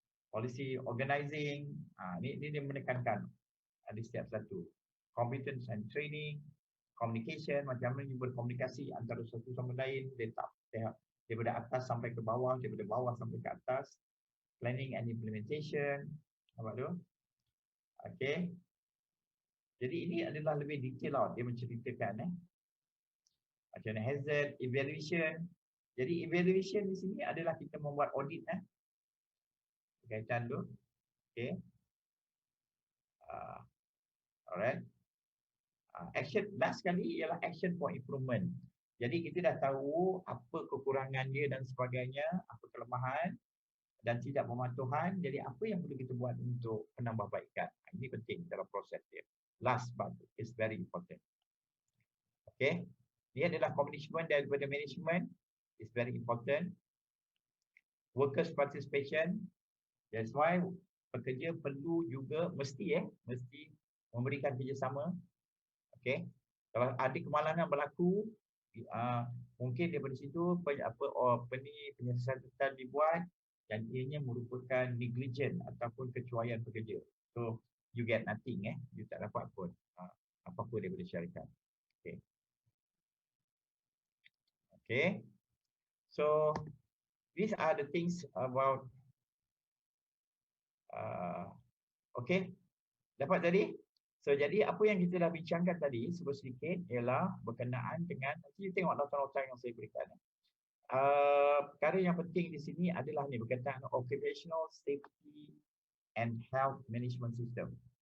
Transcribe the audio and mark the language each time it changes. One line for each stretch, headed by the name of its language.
Malay: Policy organizing. Ni dia menekankan ada setiap satu.
English: Competence and training, communication,
Malay: macam mana you berkomunikasi antara satu sama lain, daripada atas sampai ke bawah, daripada bawah sampai ke atas.
English: Planning and implementation.
Malay: Nampak tu? Okay. Jadi ini adalah lebih detail dia menceritakan macam mana hazard evaluation. Jadi evaluation di sini adalah kita membuat audit berkaitan tu. Okay.
English: Alright. Action last sekali ialah action for improvement.
Malay: Jadi kita dah tahu apa kekurangan dia dan sebagainya, apa kelemahan dan tidak pematuhan. Jadi apa yang perlu kita buat untuk penambahbaikan? Ini penting dalam proses dia.
English: Last but is very important. Okay.
Malay: Ini adalah commitment daripada management.
English: It's very important. Workers participation. That's why
Malay: pekerja perlu juga mesti memberikan kerjasama. Okay. Kalau ada kemalangan berlaku, mungkin daripada situ penyiasatan dibuat dan ianya merupakan negligent ataupun kecuaian pekerja.
English: So you get nothing,
Malay: you tak dapat pun apa-apa daripada syarikat. Okay. Okay.
English: So these are the things about okay.
Malay: Dapat tadi? So jadi apa yang kita dah bincangkan tadi sedikit ialah berkenaan dengan, nanti you tengok nota-nota yang saya berikan. Perkara yang penting di sini adalah ni berkaitan occupational safety and health management system.